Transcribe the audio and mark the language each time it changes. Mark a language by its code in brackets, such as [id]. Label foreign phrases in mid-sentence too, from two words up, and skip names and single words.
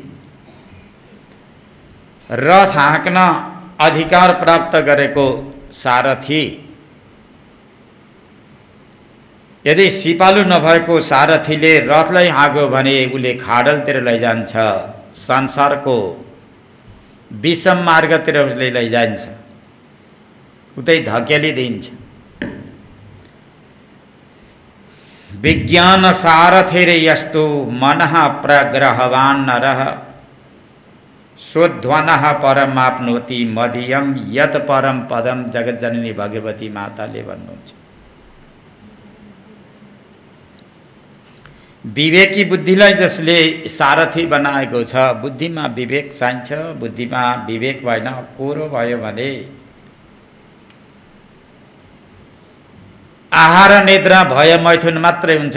[ne] रथ हाँक्न अधिकार प्राप्त गरेको सारथी, यदि सिपालु नभएको सारथीले रथलाई हाँक्यो भने उसले खाडलतिर लैजान्छ, संसारको विषम मार्गतिर उसले लैजान्छ, उतै धकेलिदिन्छ। [sa] विज्ञान सारथिर्यस्तु मनः प्रग्रहवान् नरः स्वध्वनः परमाप्नोति मदीयम यत् परम पदम। [ne] जगतजननी भगवती माताले भन्नुहुन्छ। विवेकी बुद्धिलाई जसले सारथी बनाएको छ, बुद्धिमा विवेक चाहिन्छ। बुद्धिमा विवेक भएन, कोरो भयो भने आहार निद्रा भय मैथुन मात्रै हुन्छ।